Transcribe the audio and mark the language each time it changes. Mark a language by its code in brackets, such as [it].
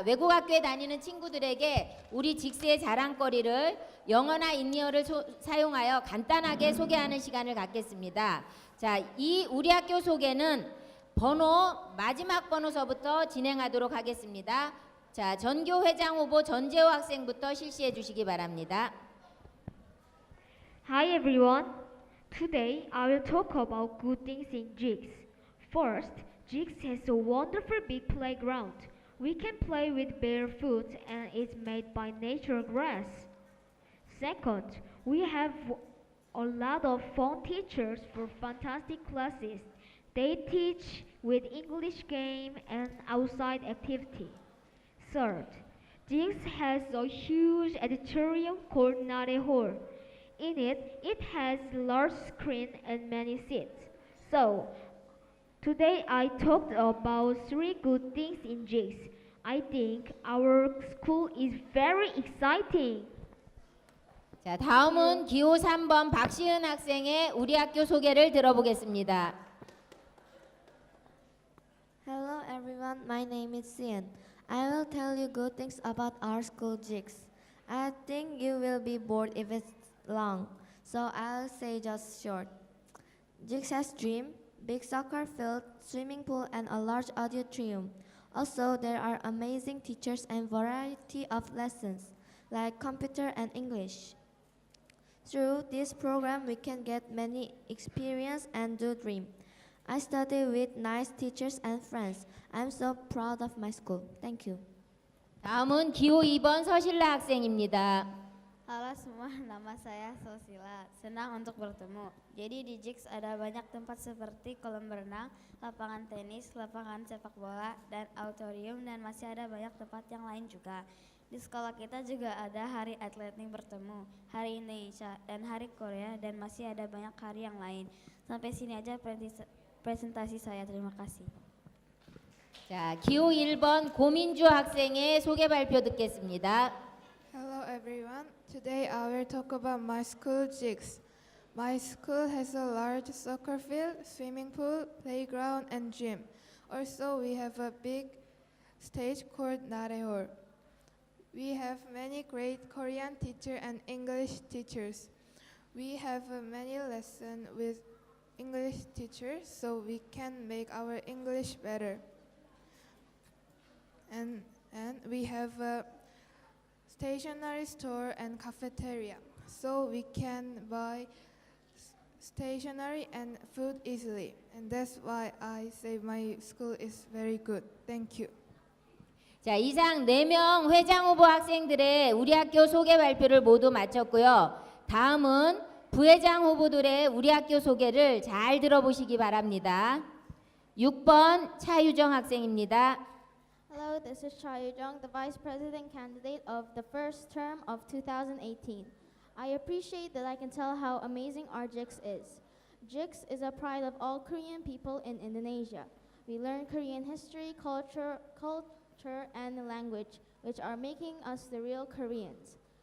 [ko] 외국 학교에 다니는 친구들에게 우리 직스의 자랑거리를 영어나 인리어를 사용하여 간단하게 소개하는 시간을 갖겠습니다. 자, 이 우리 학교 소개는 마지막 번호서부터 진행하도록 하겠습니다. 자, 전교 회장 후보 전재호 학생부터 실시해 주시기 바랍니다. [en] Hi everyone. Today I will talk about good things in Jigs. First, Jigs has a wonderful big playground. We can play with barefoot and it's made by natural grass. Second, we have a lot of fun teachers for fantastic classes. They teach with English game and outside activity. Third, Jigs has a huge auditorium called Nare Hall. In it, it has large screen and many seats. So, today I talked about 3 good things in Jigs. I think our school is very exciting. [ko] 자, 다음은 기호 3번 박시은 학생의 우리 학교 소개를 들어보겠습니다. [en] Hello everyone, my name is Sian. I will tell you good things about our school Jigs. I think you will be bored if it's long, so I'll say just short. Jigs has gym, big soccer field, swimming pool, and a large auditorium. Also, there are amazing teachers and variety of lessons, like computer and English. Through this program, we can get many experience and do dream. I study with nice teachers and friends. I'm so proud of my school. Thank you. [ko] 다음은 기호 2번 서실라 학생입니다. [id] Halo semua, nama saya Sosila. Senang untuk bertemu. Jadi di JIX ada banyak tempat seperti kolam berenang, lapangan tenis, lapangan sepak bola, dan auditorium, dan masih ada banyak tempat yang lain juga. Di sekolah kita juga ada Hari Atletik Bertemu, Hari Indonesia, dan Hari Korea, dan masih ada banyak hari yang lain. Sampai sini aja presentasi saya. Terima kasih. [ko] 자, 기호 1번 고민주 학생의 소개 발표 듣겠습니다. [en] Hello everyone. Today I will talk about my school JIX. My school has a large soccer field, swimming pool, playground, and gym. Also, we have a big stage called Nare Hall. We have many great Korean teachers and English teachers. We have many lessons with English teachers so we can make our English better. And we have a stationery store and cafeteria, so we can buy stationery and food easily. And that's why I say my school is very good. Thank you. [ko] 자, 이상 4명 회장 후보 학생들의 우리 학교 소개 발표를 모두 마쳤고요. 다음은 부회장 후보들의 우리 학교 소개를 잘 들어보시기 바랍니다. 6번 차유정 학생입니다. [en] Hello, this is Cha Yu-jung, the Vice President candidate of the first term of 2018. I appreciate that I can tell how amazing our JIX is. JIX is a pride of all Korean people in Indonesia. We learn Korean history, culture, and language, which are making us the real Koreans.